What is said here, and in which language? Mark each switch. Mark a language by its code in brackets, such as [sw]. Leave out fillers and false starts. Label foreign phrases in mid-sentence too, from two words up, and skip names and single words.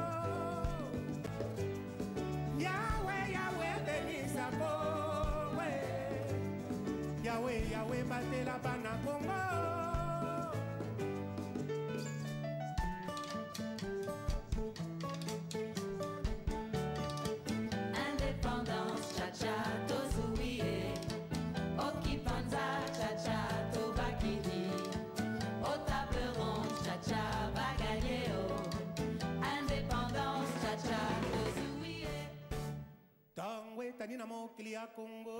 [ln] Yahweh, Yahweh, bénis sa Congo. Yahweh, Yahweh, batela bana Congo. Indépendance, cha-cha, Tozuie, Okipanza, cha-cha, Tobakini, [fr] au table ronde, [ln] cha-cha, Bagagneo, indépendance, cha-cha, Tozuie. Tangwe tanina mokili ya Congo.